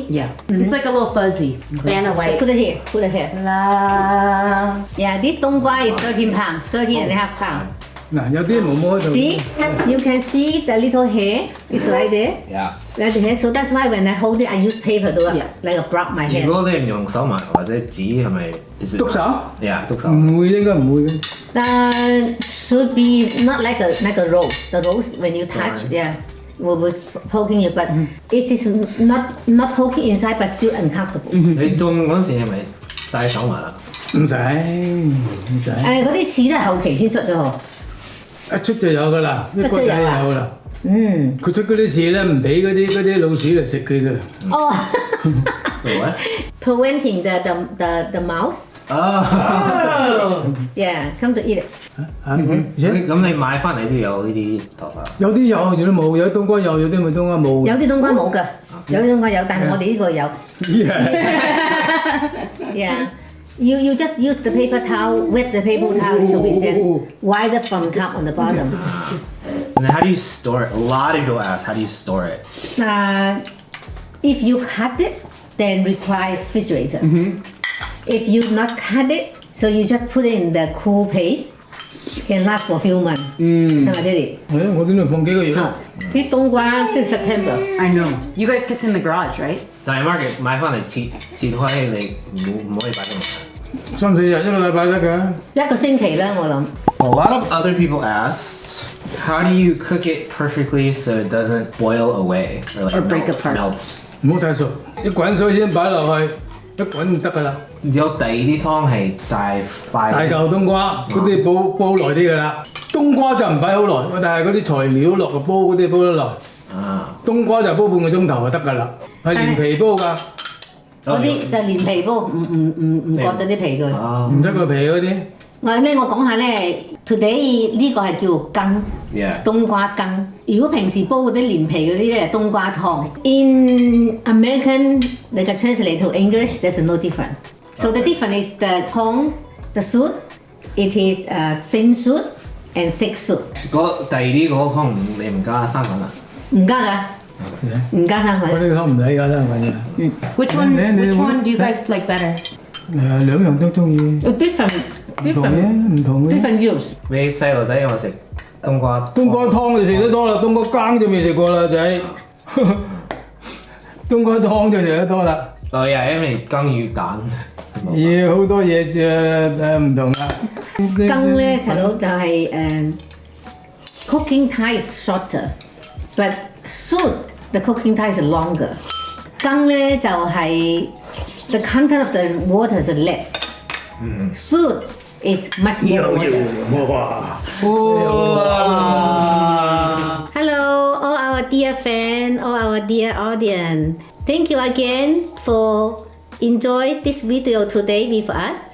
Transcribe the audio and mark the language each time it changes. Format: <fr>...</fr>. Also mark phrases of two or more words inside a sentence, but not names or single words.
<en>Yeah. It's like a little fuzzy. Banana white. Put it here. Put it here. La. Yeah, this 冬瓜 is 13 pounds, 13 and a half pounds.</en> <yue>嗱，有啲毛毛喺度。</yue> <en>See, you can see the little hair is right there. Yeah. Right there. So that's why when I hold it, I use paper to like a block my</en> <yue>如</yue> <en>hair.</en> <yue>果你唔用手紋或者紙係咪？篤手？ Yeah，篤手。唔會，應該唔會嘅。</yue> <en>Should be not like a rose. The rose when you touch, yeah, will be poking you, but it is not poking inside, but still uncomfortable.</en> <yue>你種嗰陣時係咪戴手紋啊？唔使，唔使，嗰啲刺都係後期先出咗喎。一出就有噶啦，啲骨仔有噶啦。嗯。佢出嗰啲刺咧，唔俾嗰啲老鼠嚟食佢嘅。哦。</yue> <en>What? Preventing the mouse. Oh. Yeah, come to eat it.</en> <yue>而且咁你買翻嚟都有呢啲頭髮。有啲有，有啲冇，有啲冬瓜有，有啲咪冬瓜冇。有啲冬瓜冇㗎，有啲冬瓜有，但係我哋呢個有。Yeah.</yue> <en>You just use the paper towel, wet the paper towel a little bit, then wipe it from top on the bottom. And then how do you store it? A lot of people ask, how do you store it? If you cut it, then require refrigerator. If you not cut it, so you just put it in the cool place, can last for a few months.</en> <yue>係咪Daddy？我呢度放幾個月啦。啲冬瓜先 September。</yue> <en>I know. You guys kept in the garage, right?</en> <yue>但係 market 買翻嚟切開，你唔可以擺咁耐。 3-4日一個禮拜得㗎。一個星期啦，我諗。</yue> <en>A lot of other people asked, how do you cook it perfectly so it doesn't boil away Or break apart. melt?</en> <yue>唔好太熟，一滾水先擺落去，一滾就得㗎啦。有第二啲湯係大塊。大嚿冬瓜嗰啲煲耐啲㗎啦。冬瓜就唔擺好耐，但係嗰啲材料落個煲嗰啲煲得耐。啊。冬瓜就煲半個鐘頭就得㗎啦，係連皮煲㗎。嗰啲就連皮煲，唔割咗啲皮佢。唔得個皮嗰啲。我講下咧 ，today 呢個係叫羹，</yue> <en>Yeah.</en> <yue>冬瓜羹。如果平時煲嗰啲連皮嗰啲咧，冬瓜湯。</yue> <en>In American, they can translate to English. There's no difference. So the difference is the湯, the soup. It is thin soup and thick soup.</en> <yue>第二啲嗰個湯你唔加生粉啊？唔加㗎，唔加生粉。嗰啲湯唔使㗎啦，係咪？</yue> <en>Which one do you guys like better?</en> <yue>兩樣都中意。</yue> <en>Different</en> <yue>唔同嘅，唔同嘅。</yue> <en>different use。</en> <yue>你細路仔有冇食冬瓜？冬瓜湯就食得多啦，冬瓜羹就未食過啦，仔。冬瓜湯就食得多啦。哦呀，因為羹與蛋。要好多嘢唔同啦。羹咧細佬就係</yue> <en>cooking time is shorter, but soup the cooking time is longer.</en> <yue>羹咧就係</yue> <en>the content of the water is less. Soup is much more water. Hello, all our dear fans, all our dear audience. Thank you again for enjoy this video today with us.</en>